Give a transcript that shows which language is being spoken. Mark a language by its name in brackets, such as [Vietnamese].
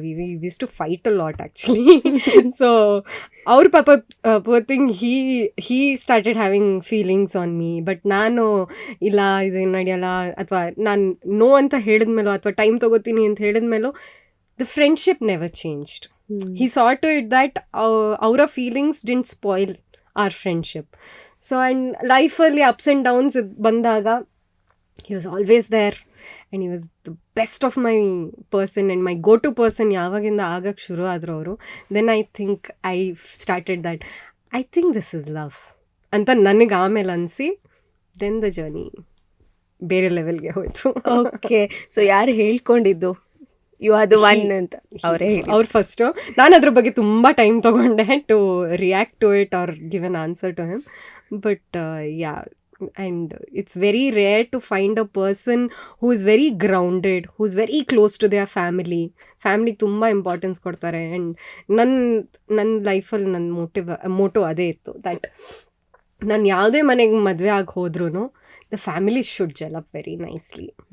[English] We use to fight a lot actually. So [Kannada] ಅವ್ರ ಪಾಪ [English] Poor thing, he started having feelings on me. [Kannada] But ನಾನು ಇಲ್ಲ, ಇದು ನಡೆಯಲ್ಲ, ಅಥವಾ ನಾನು ನೋ ಅಂತ ಹೇಳಿದ್ಮೇಲೋ ಅಥವಾ ಟೈಮ್ ತೊಗೋತೀನಿ ಅಂತ ಹೇಳಿದ್ಮೇಲೋ, [English] The friendship never changed. He saw to it that ಅವರ feelings didn't spoil our friendship. So and [Kannada] ಲೈಫಲ್ಲಿ ಅಪ್ಸ್ ಆ್ಯಂಡ್ ಡೌನ್ಸ್ ಬಂದಾಗ [English] he was always there, and he was the best of my person and my go-to person. [Kannada] ಯಾವಾಗಿಂದ ಆಗಕ್ಕೆ ಶುರು ಆದ್ರು ಅವರು, [English] then I think I started that I think this is love [Kannada] ಅಂತ ನನಗೆ ಆಮೇಲೆ ಅನಿಸಿ, [English] then the journey [Kannada] ಬೇರೆ ಲೆವೆಲ್ಗೆ ಹೋಯ್ತು. ಓಕೆ. ಸೊ ಯಾರು ಹೇಳ್ಕೊಂಡಿದ್ದು [English] you are the one [Kannada] ಅಂತ? ಅವ್ರು ಫಸ್ಟು. ನಾನು ಅದ್ರ ಬಗ್ಗೆ ತುಂಬ ಟೈಮ್ ತೊಗೊಂಡೆ [English] To react to it or give an answer to him. But yeah, and it's very rare to find a person who is very grounded, who is very close to their family [Kannada] ತುಂಬ importance ಕೊಡ್ತಾರೆ. And ನನ್ನ ಲೈಫಲ್ಲಿ ನನ್ನ Moto ಅದೇ ಇತ್ತು, that ನಾನು ಯಾವುದೇ ಮನೆಗೆ ಮದುವೆ ಆಗಿ ಹೋದ್ರೂ [English] The family should gel up very nicely.